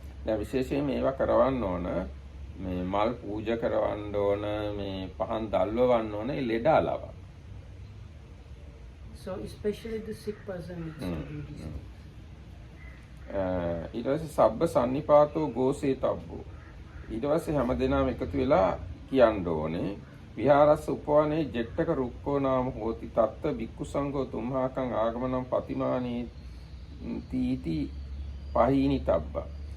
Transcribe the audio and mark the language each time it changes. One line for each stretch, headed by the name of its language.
Sinhala: දැන් විශේෂයෙන් මේවා කරවන්න ඕන මේ මල් පූජා කරවන්න ඕන මේ පහන් දල්වවන්න ඕන ඒ ලෙඩාලව.
English: So especially the sick person needs to do this.
Sinhala: ඊට පස්සේ
Pali: සබ්බ සන්නිපාතෝ ගෝසේ තබ්බෝ.
Sinhala: ඊට පස්සේ හැමදෙනාම එකතු වෙලා කියන්න ඕනේ
Pali: විහාරස්ස උපවනේ ජෙට්ටක රුක්කෝ නාම හෝති තත්ත බික්කු සංඝෝ තුම්හාකං ආගමනම් පතිමානී තීති පහීනි තබ්බා.